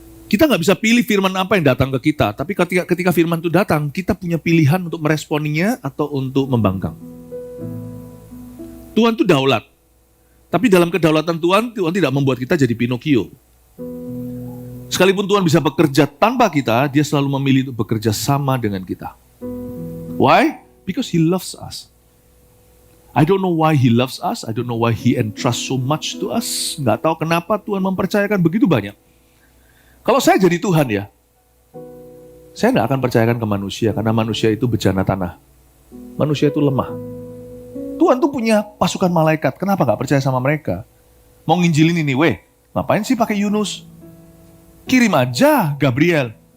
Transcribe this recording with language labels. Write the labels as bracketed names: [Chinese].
[Indonesian] Kita nggak bisa pilih firman apa yang datang ke kita, tapi ketika firman itu datang, kita punya pilihan untuk meresponinya atau untuk membangkang. Tuhan itu daulat. Tapi dalam kedaulatan Tuhan, Tuhan tidak membuat kita jadi Pinocchio. Sekalipun Tuhan bisa bekerja tanpa kita, dia selalu memilih untuk bekerja sama dengan kita. [English] Why? Because He loves us. I don't know why He loves us. I don't know why He entrusts so much to us. [Indonesian] Nggak tahu kenapa Tuhan mempercayakan begitu banyak. Kalau saya jadi Tuhan ya, saya nggak akan percayakan ke manusia, karena manusia itu bejana tanah. Manusia itu lemah. Tuhan tuh punya pasukan malaikat, kenapa nggak percaya sama mereka? Mau nginjilin ini, ngapain sih pakai Yunus? Kirim aja Gabriel.